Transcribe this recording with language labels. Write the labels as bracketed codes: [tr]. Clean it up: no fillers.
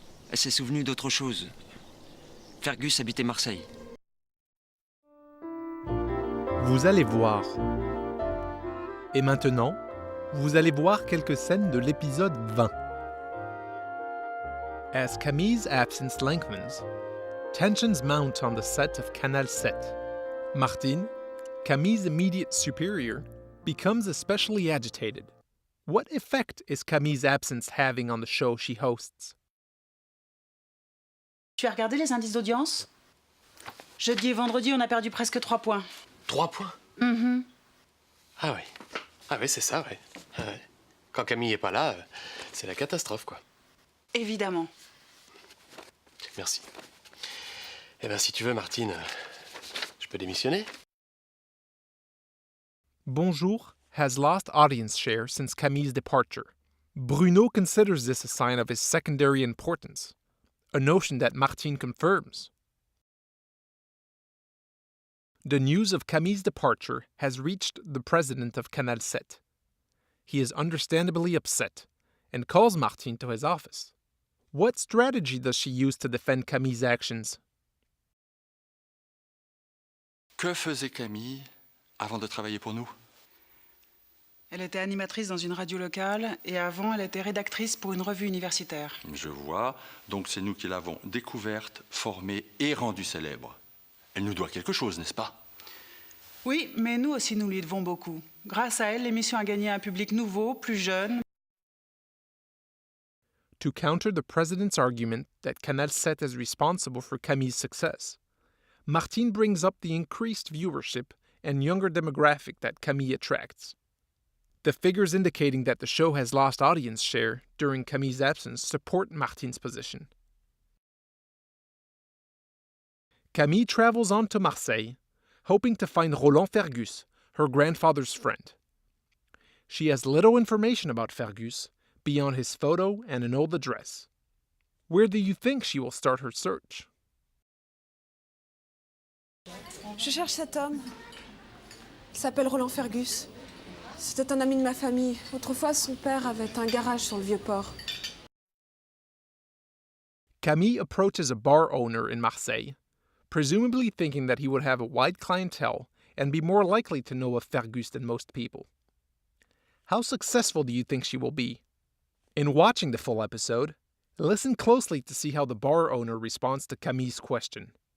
[fr] Elle s'est souvenue d'autre chose. Fergus habitait Marseille. Vous allez voir. Et maintenant, vous allez voir quelques scènes de l'épisode 20. [en] As Camille's absence lengthens, tensions mount on the set of Canal 7. Martine, Camille's immediate superior, becomes especially agitated. What effect is Camille's absence having on the show she hosts? [fr] Tu as regardé les indices d'audience? Jeudi et vendredi, on a perdu presque 3 points. 3 points? Ah oui. Ah oui, c'est ça, ouais. Ah ouais. Quand Camille est pas là, c'est la catastrophe, quoi. Évidemment. Merci. Eh bien, si tu veux, Martine, je peux démissionner? [en] Bonjour has lost audience share since Camille's departure. Bruno considers this a sign of his secondary importance, a notion that Martine confirms. The news of Camille's departure has reached the president of Canal 7. He is understandably upset and calls Martine to his office. What strategy does she use to defend Camille's actions? [fr] Que faisait Camille avant de travailler pour nous? Elle était animatrice dans une radio locale et avant, elle était rédactrice pour une revue universitaire. Je vois. Donc c'est nous qui l'avons découverte, formée et rendue célèbre. Elle nous doit quelque chose, n'est-ce pas? Oui, mais nous aussi, nous lui devons beaucoup. Grâce à elle, l'émission a gagné un public nouveau, plus jeune. [en] To counter the president's argument that Canal 7 is responsible for Camille's success, Martine brings up the increased viewership and younger demographic that Camille attracts. The figures indicating that the show has lost audience share during Camille's absence support Martine's position. Camille travels on to Marseille, hoping to find Roland Fergus, her grandfather's friend. She has little information about Fergus beyond his photo and an old address. Where do you think she will start her search? [fr] Je cherche cet homme. Il s'appelle Roland Fergus. C'était un ami de ma famille. Autrefois, son père avait un garage sur le Vieux-Port. [en] Camille approaches a bar owner in Marseille, presumably thinking that he would have a wide clientele and be more likely to know of Fergus than most people. How successful do you think she will be? In watching the full episode, listen closely to see how the bar owner responds to Camille's question.